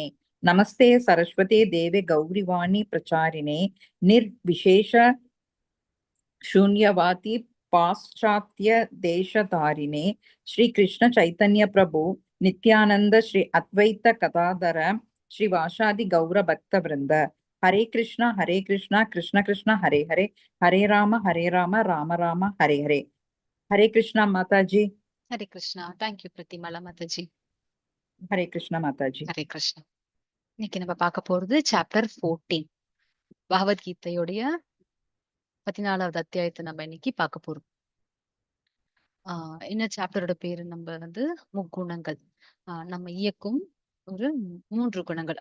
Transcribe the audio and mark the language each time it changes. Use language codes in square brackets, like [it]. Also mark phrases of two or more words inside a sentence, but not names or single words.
[sa] नमस्ते सरस्वते देवे गौरीवाणी प्रचारिणे निर्विशेष शून्यवादी पाश्चात्य देशधारिणे श्री कृष्ण चैतन्य प्रभु नित्यानंद श्री अद्वैत गदाधर श्री वासादि गौर भक्त वृंद। हरे कृष्णा कृष्ण कृष्ण हरे हरे हरे राम राम राम हरे हरे। [hi] हरे कृष्णा माता जी। [ta] ஹரே கிருஷ்ணா. தேங்க்யூ பிரதிமலா மாதாஜி. [hi] हरे कृष्णा माता जी। [ta] ஹரே கிருஷ்ணா. இன்னைக்கு நம்ம பார்க்க போறது சாப்டர் 14 பகவத்கீதையுடைய 14வது அத்தியாயத்தை நம்ம இன்னைக்கு பார்க்க போறோம். என்ன சாப்டரோட பேரு நம்ம வந்து முக்குணங்கள். நம்ம இயக்கும் ஒரு 3 குணங்கள்.